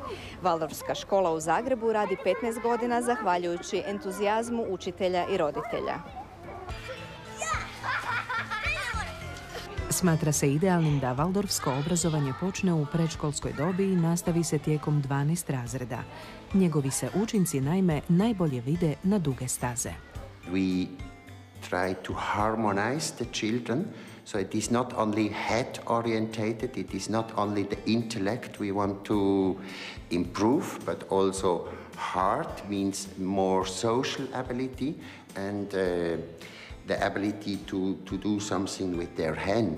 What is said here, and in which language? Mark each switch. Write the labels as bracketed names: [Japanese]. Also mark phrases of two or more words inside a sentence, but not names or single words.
[Croatian] Valdorfska škola u Zagrebu radi 15 godina zahvaljujući entuzijazmu učitelja i roditelja. Smatra se idealnim da valdorfsko obrazovanje počne u predškolskoj dobi i nastavi se tijekom 12 razreda. Njegovi se učinci naime najbolje vide na duge staze. [English] We try to harmonize the children, so it is not only head orientated, it is not only the intellect we want to improve, but also heart means more social ability and the ability to do something with their hand.